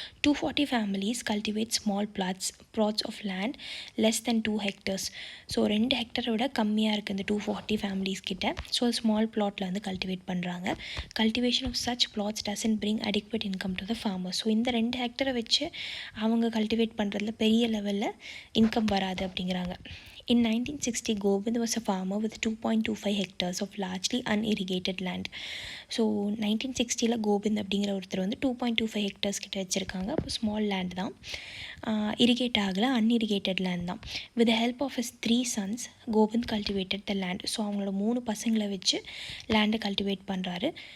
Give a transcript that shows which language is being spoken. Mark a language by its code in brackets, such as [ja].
[en] 240 families cultivate small plots of land less than 2 hectares. [ta] So 2 ஹெக்டரை விட கம்மியாக இருக்குது இந்த 240 ஃபேமிலிஸ் கிட்ட. [en] So small பிளாட்டில் வந்து cultivate பண்ணுறாங்க. Cultivation of such plots doesn't bring adequate income to the farmers. [ta] So இந்த 2 ஹெக்டரை வச்சு அவங்க கல்டிவேட் பண்ணுறதுல பெரிய லெவலில் இன்கம் வராது அப்படிங்கிறாங்க. [en] In 1960, Govind was a farmer with 2.25 hectares of largely unirrigated land. [ta] So 1960 Kovind அப்படிங்கிற ஒருத்தர் வந்து 2.25 hectares கிட்ட வச்சுருக்காங்க. அப்போ ஸ்மால் லேண்ட் தான், இரிகேட் ஆகலை, அன்இரிகேட்டட் லேண்ட் தான். [en] With the help of his 3 sons, Govind cultivated the land. [ta] So அவங்களோட 3 பசங்களை வச்சு லேண்டை கல்டிவேட் பண்ணுறாரு.